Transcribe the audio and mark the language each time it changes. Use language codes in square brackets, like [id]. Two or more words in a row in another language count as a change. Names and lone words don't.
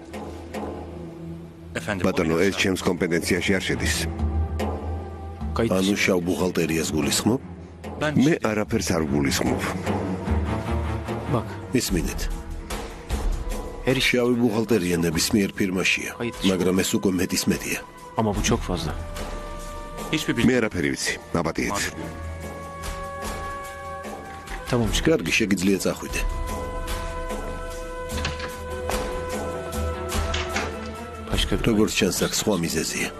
[ka] ბატონო, ეს ჩემს კომპეტენციაში არ შედის. ანუ შავ ბუღალტერიას გულისხმობ? მე არაფერს არ გულისხმობ. ისმინეთ. შავი ბუღალტერია ნებისმიერ ფირმაშია, მაგრამ ეს უკვე მეტის მეტია. [tr] Ama bu çok fazla. [ka] მე არაფერი ვიცი, აპატიეთ. [tr] Tamam, [ka] კარგი, შეგიძლია წახვიდე. როგორც ჩანს, აქ სხვა მიზეზია.